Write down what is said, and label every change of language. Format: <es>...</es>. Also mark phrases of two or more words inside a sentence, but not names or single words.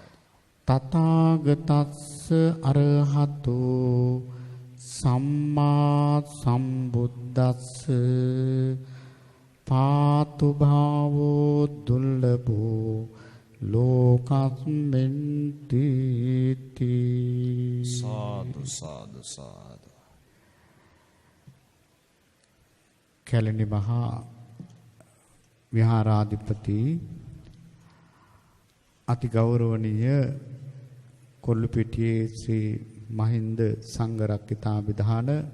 <pi>තථාගතස්ස අරහතෝ සම්මා සම්බුද්දස්ස පාතු භාවෝ දුර්ලභෝ ලෝකස්මින් තීති සාදු සාදු සාදු</pi> <si>කැලණි මහා විහාරාධිපති අති ගෞරවනීය කොල්ලුපිටියේ ශ්‍රී මහින්ද සංඝරක්කිතාභිධාන</si>